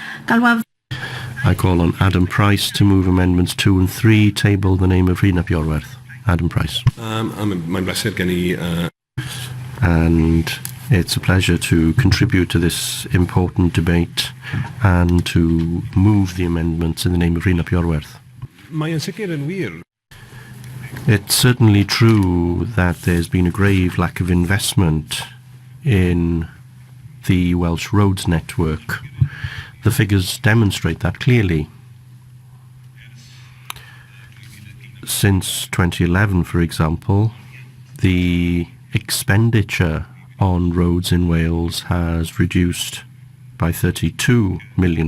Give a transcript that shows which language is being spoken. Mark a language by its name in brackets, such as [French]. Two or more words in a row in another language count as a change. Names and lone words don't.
[English] I call on Adam Price to move amendments 2 and 3, table the name of Rhun ap Iorwerth. Adam Price. [Welsh] Mae'n bleser gen I... [English] And it's a pleasure to contribute to this important debate and to move the amendments in the name of Rhun ap Iorwerth. [Welsh] Mae'n sicr yn wir. [English] It's certainly true that there's been a grave lack of investment in the Welsh roads network. The figures demonstrate that clearly. Since 2011, for example, the expenditure on roads in Wales has reduced by £32 million.